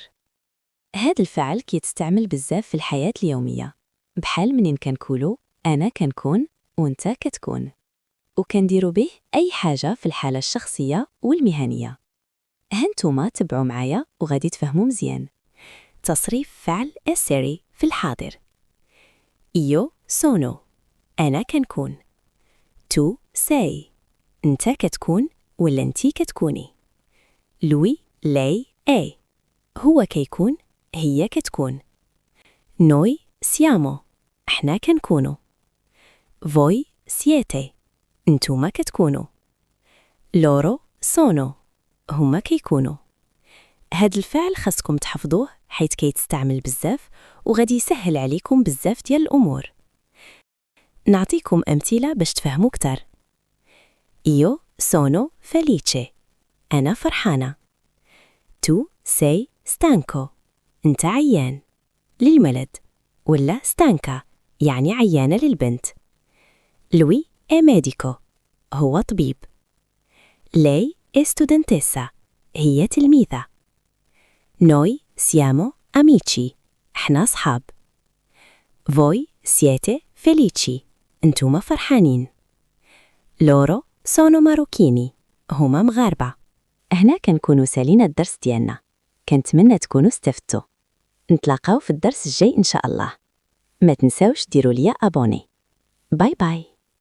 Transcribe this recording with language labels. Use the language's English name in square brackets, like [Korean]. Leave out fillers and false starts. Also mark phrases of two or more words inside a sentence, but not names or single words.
[Arabic] هاد الفعل كيتستعمل بزاف في الحياة اليومية، بحال منين كنقولو أنا كنكون وانت كتكون، وكنديرو به أي حاجة في الحالة الشخصية والمهنية. هانتوما تبعوا معايا وغادي تفهموا مزيان. تصريف فعل essere في الحاضر. [Italian] Io sono، [Arabic] أنا كنكون. [Italian] Tu sei، [Arabic] أنت كتكون ولا أنتي كتكوني. [Italian] Lui lei è، [Arabic] هو كيكون هي كتكون. [Italian] Noi siamo، [Arabic] احنا كنكونو. [Italian] Voi siete، [Arabic] انتوما كتكونو. [Italian] Loro sono، [Arabic] هما كيكونو. هاد الفعل خاصكم تحفظوه حيث كيتستعمل بزاف وغادي يسهل عليكم بزاف ديال الأمور. نعطيكم أمثلة باش تفهموا كتر. [Italian] Io sono felice، [Arabic] أنا فرحانة. [Italian] Tu sei stanco، [Arabic] أنت عيان للولد، ولا stanca يعني عيانة للبنت. [Italian] Lui è medico، [Arabic] هو طبيب. [Italian] Lei è studentessa، [Arabic] هي تلميذة. [Italian] Noi siamo amici، [Arabic] احنا صحاب. [Italian] Voi siete felici، [Arabic] انتوما فرحانين. [Italian] Loro sono marocchini، [Arabic] هما مغاربة. هنا كنكونوا سالينا الدرس ديالنا، كنتمنى تكونوا استفدتوا. نتلاقاو في الدرس الجاي إن شاء الله. ما تنساوش ديروا ليا أبوني. [English] bye bye.